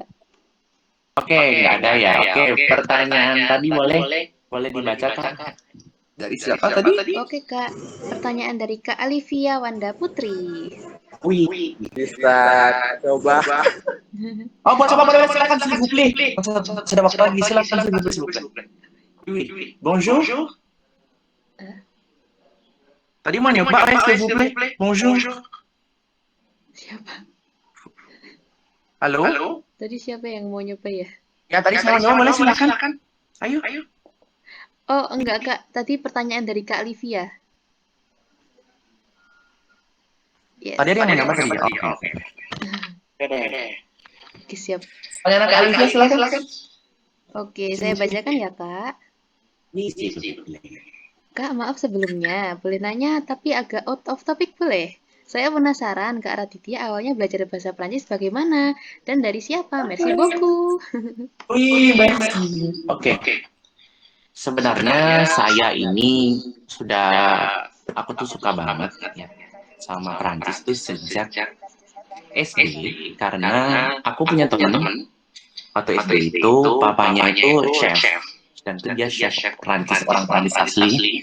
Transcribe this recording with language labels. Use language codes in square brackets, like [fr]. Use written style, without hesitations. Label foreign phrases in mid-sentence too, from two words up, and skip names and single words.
[id] Oke, nggak ada ya. Oke, pertanyaan tadi boleh dibacakan. Dari siapa tadi? Oke Kak, pertanyaan dari Kak Alivia Wanda Putri. Wih. Bisa coba. Oh, boleh silakan [fr] s'il vous plaît. [id] Sudah waktu lagi, silakan [fr] s'il vous plaît. Oui. Bonjour. [id] Tadi mau nyoba [fr] s'il vous plaît. Bonjour. [id] Siapa? Halo? Tadi siapa yang mau nyoba ya? Ya, tadi saya mau nyoba, boleh silakan. Ayo. Oh enggak Kak, tadi pertanyaan dari Kak Alivia. Yes. Tadi ada yang mau nyoba tadi. Oke. Oke, siap. Pertanyaan Kak Alivia silakan. Oke, saya bacakan ya Kak. Kak, maaf sebelumnya, boleh nanya tapi agak [en] out of topic [id] boleh? Saya penasaran Kak Raditya awalnya belajar bahasa Prancis bagaimana dan dari siapa? [fr] Merci beaucoup. Wih, merci. [id] Oke. sebenarnya saya ini aku tuh suka banget ya sama Prancis tuh sejak SD, karena aku punya temen waktu SD itu papanya itu chef, dan itu dia chef Prancis, orang Prancis asli.